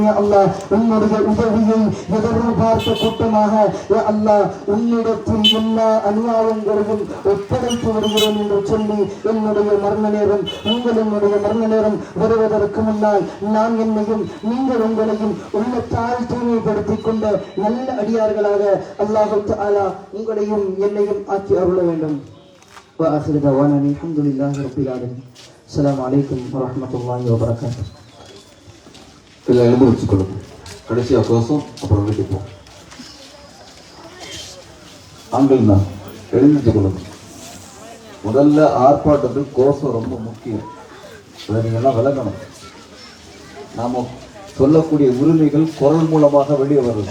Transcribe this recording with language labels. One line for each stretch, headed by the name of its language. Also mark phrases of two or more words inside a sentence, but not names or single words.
Tamil: அல்லாஹ் உன்னுடைய உதவியை எதிர்பார்த்த கூட்டமாக அல்லாஹ் உன்னிடத்தில் எல்லா அநியாயங்களையும் ஒப்படைத்து வருகிறோம் என்று சொல்லி என்னுடைய மரண நேரம் உங்களுடைய மரண நேரம் வருவதற்கு முன்னால் நான் என்னையும் நீங்கள் உங்களையும் உள்ளத்தால் தூய்மைப்படுத்திக் கொண்ட நல்ல அடியார்களாக
Arabic: الله تعالى
Tamil: உங்களையும் என்னையும் ஆக்கி அருள வேண்டும்.
Arabic: وآخر دعوانا الحمد لله رب العالمين. السلام عليكم ورحمة الله وبركاته.
Tamil: எல்லாம் எழுந்து வச்சுக்கொள்ளுங்க. கடைசியாக கோஷம், அப்புறம் வீட்டுக்கு போகும். ஆண்கள் தான் எழுந்து கொள்ளுங்க. முதல்ல ஆர்ப்பாட்டத்துக்கு கோஷம் ரொம்ப முக்கியம். அதை நீங்கள்லாம் விளக்கணும். நாம் சொல்லக்கூடிய உரிமைகள் குரல் மூலமாக வெளியே வருது.